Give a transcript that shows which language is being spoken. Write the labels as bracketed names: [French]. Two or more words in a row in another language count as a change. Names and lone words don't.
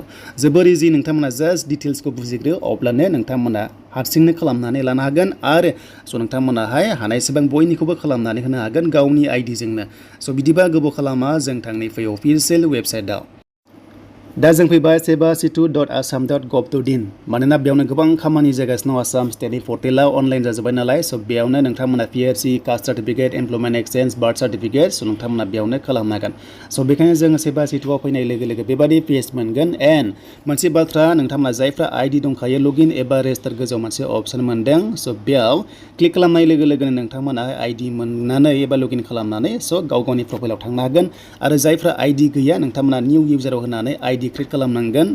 [Bodo] जोबोर इजि नोंथांमोना [English] just details [Bodo] बुजिग्रो अब्लानो नोंथांमोना हारसिंनो खालामनानै लानो हागोन आरो स' नोंथांमोनाहाय हानायसेबां बयनिखौबो खालामनानै होनो हागोन गावनि आइडिजोंनो। स' बिदिबा गोबाव खालामा जों थांनि फै [English] official website. [Bodo] दा जों फैबाय sebasitu.assam.gov.in मानोना बेयावनो गोबां खामानि जागासिनो दं आसाम स्टेटनि पर्टेलाव अनलाइन जाजोब्बाय नालाय स' बेयावनो नोंथांमोना PRC [English] caste certificate employment exchange birth certificate [Bodo] स' नोंथांमोना बेयावनो खालामनो हागोन। स' बेखायनो जोङो sebasituआव फैनाय लोगो लोगो बेबादि पेज मोनगोन एन्ड मोनसे बाथ्रा नोंथांमोना जायफ्रा आइडि दंखायो लगइन एबा रेजिस्टार गोजौआव मोनसे अप्शन मोनदों स' बेयाव क्लिक खालामनाय लोगो लोगोनो नोंथांमोना आइडि मोननानै एबा लगइन खालामनानै स' गाव गावनि प्रफाइलाव थांनो हागोन आरो जायफ्रा आइडि गैया नोंथांमोना [English] new user [Bodo] होनानै [English] ID create [Bodo] खालामनांगोन।